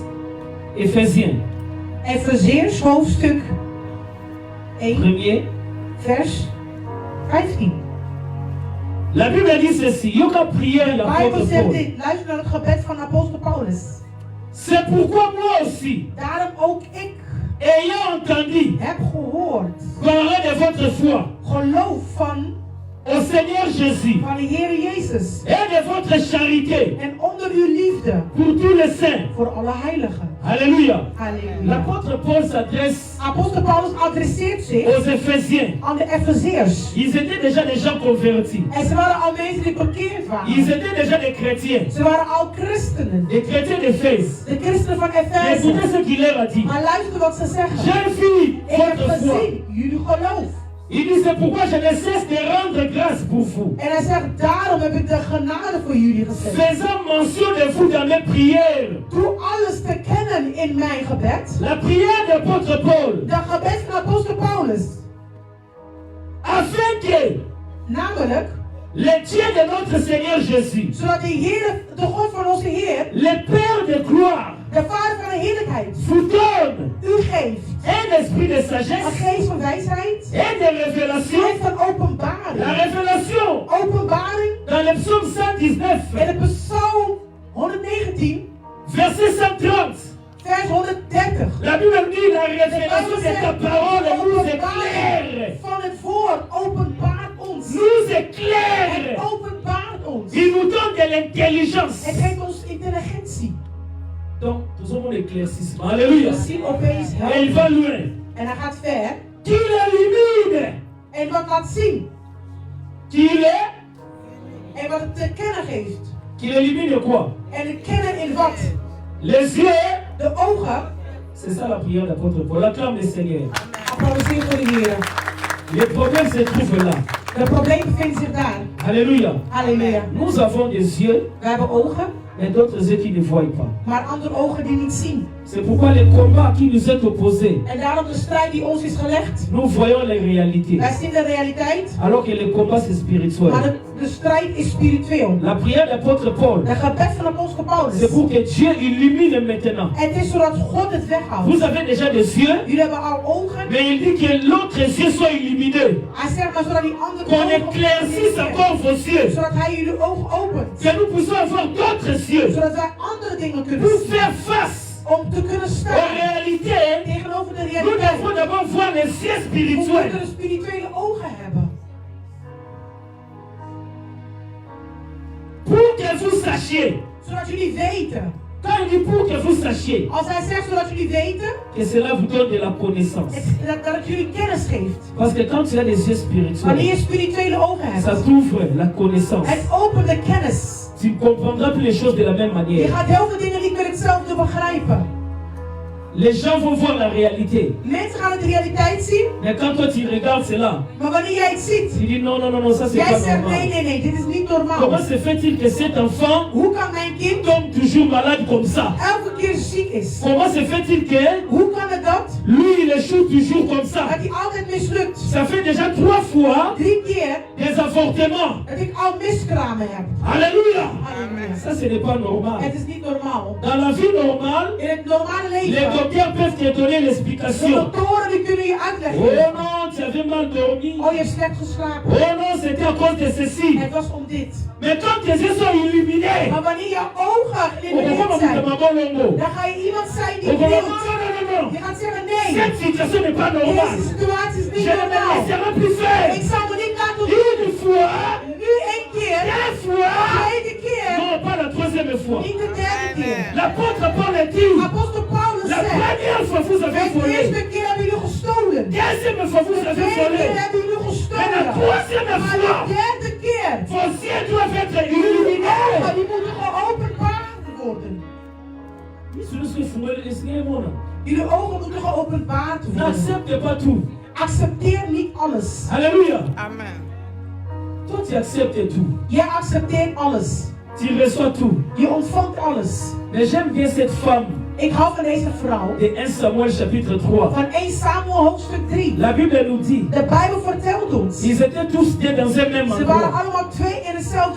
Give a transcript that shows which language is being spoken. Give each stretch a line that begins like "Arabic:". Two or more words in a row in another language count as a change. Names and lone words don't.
French: Éphésiens.
Dutch: Efeziërs hoofdstuk 1,
French: 1er.
Dutch: vers 15.
French: La Bible dit ceci. Yoka prière
Dutch: De Bijbel
French: l'apôtre
Dutch: zegt
French: Paul.
Dutch: dit, luister naar het gebed van apostel Paulus.
French: C'est pourquoi moi aussi,
Dutch: Daarom ook ik
French: ayant entendu
Dutch: heb gehoord,
French: parler de votre foi
Dutch: geloof van
French: au Seigneur Jésus
Dutch: de Heer Jezus.
French: et de votre charité
Dutch: En onder uw liefde
French: pour tous les saints.
Dutch: voor alle heiligen.
French: Alléluia.
Dutch: Halleluja.
French: L'apôtre Paul s'adresse
Dutch: Apostel Paulus adresseert zich
French: aux Éphésiens.
Dutch: aan de Efeziërs.
French: Ils étaient déjà des gens convertis.
Dutch: En ze waren al mensen die bekeerd
French: Ils
Dutch: waren.
French: étaient déjà des chrétiens.
Dutch: Ze waren al christenen.
French: Des chrétiens d'Éphèse.
Dutch: De christenen van
French: Mais écoutez
Dutch: Efeze.
French: ce qu'il leur a dit.
Dutch: Maar luister wat ze zeggen.
French: J'ai vu
Dutch: Ik heb
French: votre foi.
Dutch: gezien jullie geloof.
French: Il dit c'est pourquoi je ne cesse de rendre grâce pour vous.
Dutch: En hij zegt, daarom heb ik de genade voor jullie gezet.
French: Faisant mention de vous dans mes prières.
Dutch: Doe alles te kennen in mijn gebed.
French: La prière de l'apôtre Paul.
Dutch: De gebed van apostel Paulus.
French: Afin que
Dutch: Namelijk,
French: le Dieu de notre Seigneur Jésus,
Dutch: zodat de God van onze Heer,
French: le Père de gloire,
Dutch: de Vader van de heerlijkheid,
French: vous donne
Dutch: u geeft
French: un esprit de
Dutch: een
French: sagesse
Dutch: geest van wijsheid
French: et de révélation.
Dutch: en van
French: La
Dutch: openbaring.
French: révélation
Dutch: Openbaring
French: dans le psaume 119,
Dutch: in de Psalm 119,
French: verset 130.
Dutch: vers 130.
French: La Bible dit la révélation de ta parole nous éclaire.
Dutch: Van het woord openbaart ons.
French: Nous
Dutch: Het
French: éclaire.
Dutch: openbaart ons.
French: Il nous donne de l'intelligence.
Dutch: Het geeft ons intelligentie.
French: Donc, nous avons l'éclaircissement. Alléluia.
Dutch: We zien opeens
French: Et il va
Dutch: helder.
French: loin.
Dutch: En hij gaat ver.
French: Qu'il illumine.
Dutch: En wat laat zien.
French: Qu'il est.
Dutch: En wat het te kennen geeft.
French: Qu'il illumine quoi?
Dutch: En het kennen in wat?
French: Les yeux.
Dutch: De ogen.
French: C'est ça la prière de l'apôtre Paul. Acclame le Seigneur.
Dutch: Applaudisseer voor de Heer.
French: Les problèmes se trouvent là.
Dutch: De probleem bevindt zich daar.
French: Alléluia.
Dutch: Halleluja.
French: Nous avons des yeux
Dutch: We hebben ogen,
French: et d'autres yeux qui ne voient pas.
Dutch: maar andere ogen die niet zien.
French: C'est pourquoi le combat qui nous est opposé,
Dutch: En daarom de strijd die ons is gelegd.
French: nous voyons les réalités.
Dutch: Wij zien de realiteit,
French: Alors que le combat c'est spirituel.
Dutch: maar de strijd is spiritueel.
French: La prière de l'apôtre Paul,
Dutch: De gebed van apostel Paulus.
French: c'est pour que Dieu illumine maintenant.
Dutch: Het is zodat God het weghoudt.
French: Vous avez déjà des yeux,
Dutch: Jullie hebben al ogen.
French: mais il dit que l'autre yeux soit illuminé.
Dutch: Hij zegt maar zodat die andere
French: Qu'on
Dutch: ogen
French: éclaircisse encore vos yeux.
Dutch: zodat hij jullie ogen opent.
French: Que nous puissions avoir d'autres yeux
Dutch: Zodat wij andere dingen kunnen
French: pour
Dutch: zien.
French: faire face
Dutch: Om te kunnen
French: aux
Dutch: staan
French: réalités.
Dutch: tegenover de
French: Nous
Dutch: realiteit.
French: devons d'abord voir les yeux
Dutch: We
French: spirituels.
Dutch: moeten spirituele ogen hebben.
French: Pour que vous sachiez
Dutch: Zodat jullie weten
French: Quand il dit pour que vous sachiez
Dutch: Als hij zegt zodat jullie weten
French: que cela vous donne de la connaissance.
Dutch: dat het jullie kennis geeft.
French: Parce que quand tu as des yeux
Dutch: Wanneer je
French: spirituels,
Dutch: spirituele ogen
French: ça
Dutch: hebt,
French: t'ouvre la connaissance.
Dutch: het opent de kennis.
French: Tu ne comprendras plus les choses de la même
Dutch: Je
French: manière.
Dutch: gaat heel veel dingen niet meer hetzelfde begrijpen.
French: Les gens vont voir la réalité.
Dutch: Mensen gaan de realiteit zien,
French: Mais quand toi tu regardes cela,
Dutch: maar wanneer jij het ziet,
French: tu dis non, non, non, non, ça c'est
Dutch: jij
French: pas
Dutch: zegt
French: normal.
Dutch: nee, dit is niet normaal.
French: Comment se fait-il que cet enfant
Dutch: Hoe kan mijn kind
French: tombe toujours malade comme ça?
Dutch: elke keer ziek is?
French: Comment se fait-il que
Dutch: Hoe kan het dat?
French: lui il échoue toujours comme ça?
Dutch: Dat hij altijd mislukt.
French: Ça fait déjà 3 fois
Dutch: 3 keer
French: des avortements.
Dutch: dat ik al miskramen heb.
French: Alléluia!
Dutch: Halleluja.
French: Ça ce n'est pas normal.
Dutch: Het is niet normaal.
French: Dans la vie normale,
Dutch: In het normale
French: les
Dutch: leven,
French: docteurs peuvent te donner
Dutch: de
French: l'explication.
Dutch: doktoren die kunnen je
French: Oh
Dutch: uitleggen.
French: non, tu avais mal dormi.
Dutch: Oh, je hebt slecht geslapen.
French: Oh non, c'était à cause de ceci.
Dutch: Het was om dit.
French: Mais quand tes yeux sont illuminés,
Dutch: Maar wanneer je ogen
French: on
Dutch: geïllumineerd
French: comprend
Dutch: zijn,
French: ma bonne longo.
Dutch: dan ga je iemand zijn die
French: On comprend
Dutch: wilt.
French: non, non, non,
Dutch: Je
French: non.
Dutch: gaat zeggen nee.
French: Cette situation n'est pas normale.
Dutch: Deze situatie is niet
French: Je ne me
Dutch: normaal.
French: laisserai plus faire.
Dutch: Ik zal me niet laten doen.
French: Une fois,
Dutch: Nu 1 keer,
French: 2 fois,
Dutch: tweede keer,
French: non, pas la 3e fois.
Dutch: niet de derde keer.
French: L'apôtre Paul a dit,
Dutch: Apostel Paulus
French: la
Dutch: zegt,
French: première fois vous avez
Dutch: de
French: volé,
Dutch: eerste keer hebben jullie gestolen.
French: deuxième fois vous
Dutch: De
French: avez
Dutch: tweede
French: volé,
Dutch: keer hebben jullie
French: mais la
Dutch: gestolen.
French: troisième
Dutch: Maar
French: fois,
Dutch: de derde keer,
French: vos yeux doivent être illuminés.
Dutch: die moeten geopenbaard worden. Jullie ogen moeten geopenbaard worden.
French: N'accepte pas tout.
Dutch: Accepteer niet alles.
French: Alléluia.
Dutch: Amen.
French: Toi, tu acceptes tout.
Dutch: Jij accepteert alles.
French: Tu reçois tout.
Dutch: Je ontvangt alles.
French: Mais j'aime bien cette femme
Dutch: Ik hou van deze vrouw.
French: de 1 Samuel chapitre 3.
Dutch: Van 1 Samuel hoofdstuk 3.
French: La Bible nous dit,
Dutch: De Bijbel vertelt ons.
French: ils étaient tous deux dans un même
Dutch: Ze waren
French: endroit.
Dutch: allemaal 2 in dezelfde